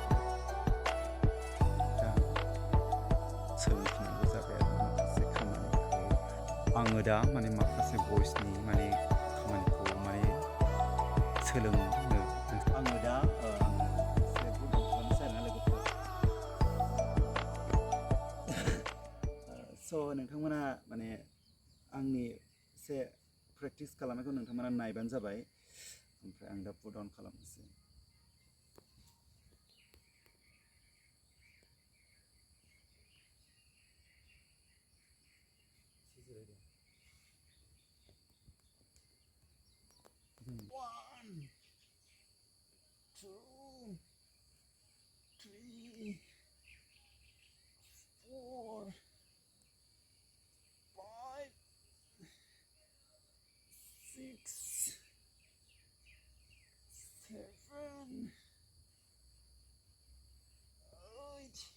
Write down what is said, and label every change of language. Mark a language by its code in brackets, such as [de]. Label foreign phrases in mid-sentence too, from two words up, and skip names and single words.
[brx] दा सोलोंफिननांगौ जाबाय आरो माखासे खामानिखौ आङो दा माने माखासे भइसनि माने खामानिखौ माने सोलोंनो आङो दा एसे बुट डाउन खालामनोसै आरोना लोगोफोर स' नोंथांमोना माने आंनि एसे प्रेक्टिस खालामनायखौ नोंथांमोना नायबानो जाबाय ओमफ्राय आं दा बुट डाउन खालामनोसै [en] One, two, three, four, five, six, seven, eight.